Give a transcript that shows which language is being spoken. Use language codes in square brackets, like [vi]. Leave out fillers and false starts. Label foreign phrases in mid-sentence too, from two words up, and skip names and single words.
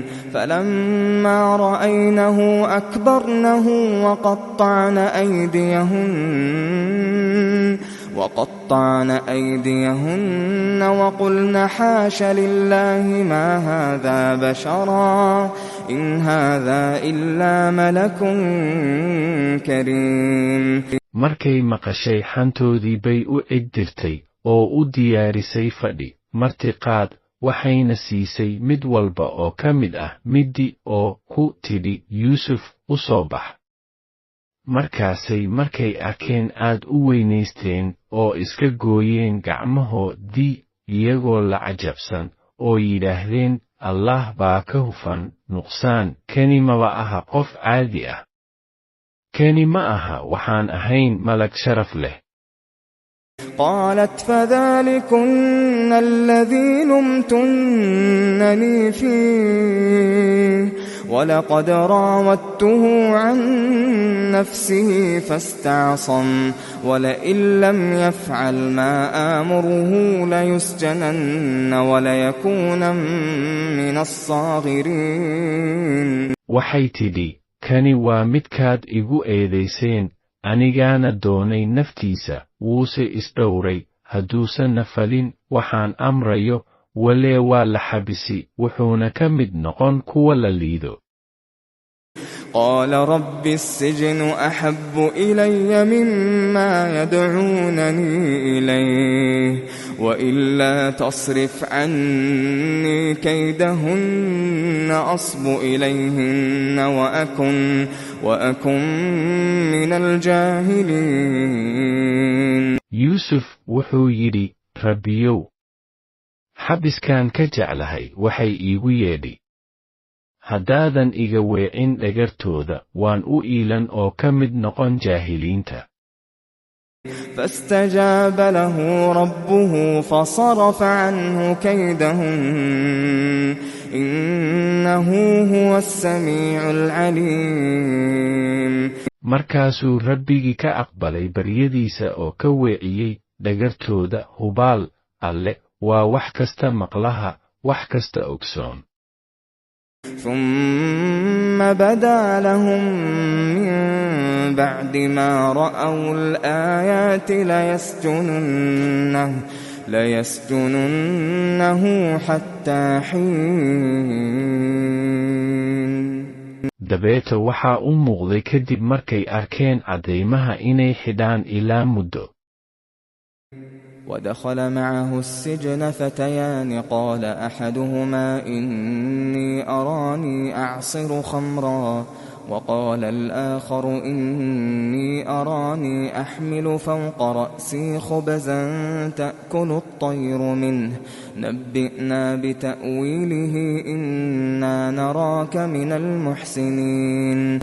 [ar] فلما رأينه أكبرنه وقطعن أيديهن وقلن حاش لله ما هذا بشرا إن هذا إلا ملك كريم. [so] markay maqashay xantoodii bay u egdirtay oo u diyaarisay fadhi martiqaad, waxayna siisay mid walba oo ka mid ah middi oo ku tidhi, yuusuf u soo bax. markaasay markay arkeen aad u weynaysteen oo iska gooyeen gacmahoodii iyagoo la cajabsan oo yidhaahdeen, allah baa ka hufan nuqsaan, kani maba aha qof caadi ah, kani ma aha waxaan ahayn malag sharaf leh. [ar] قالت فذلكن الذي لمتنني فيه ولقد راودته عن نفسه فاستعصم ولئن لم يفعل ما آمره ليسجنن وليكون من الصاغرين. [so] waxay tidhi, kani waa midkaad igu eedayseen, anigaana doonay naftiisa, wuuse isdhowray, hadduusanna falin waxaan amrayo, walee waa la xabisi, wuxuuna ka mid noqon kuwa la liido. [ar] قال رب السجن أحب إلي مما يدعونني إليه وإلا تصرف عني كيدهن أصب إليهن وأكن من الجاهلين. [so] yuusuf wuxuu yidhi, rabbiyow, xabiskaan ka jeclahay waxay iigu yeedhi. haddaadan iga weecin dhagartooda, waan u iilan oo ka mid noqon jaahiliinta. [ar] فاستجاب له ربه فصرف عنه كيدهن إنه هو السميع العليم. [so] markaasuu rabbigii ka aqbalay baryadiisa oo ka weeciyey dhagartooda. hubaal alle waa wax kasta maqlaha, wax kasta ogsoon. [ar] ثم بدا لهم من بعد ما رأوا الآيات ليسجننه حتى حين. [so] dabeeta waxaa u muuqday kadib markay arkeen caddaymaha inay xidhaan ilaa muddo. [ar] ودخل معه السجن فتيان قال أحدهما إني أراني أعصر خمرا وقال الآخر إني أراني أحمل فوق رأسي خبزا تأكل الطير منه نبئنا بتأويله إنا نراك من المحسنين.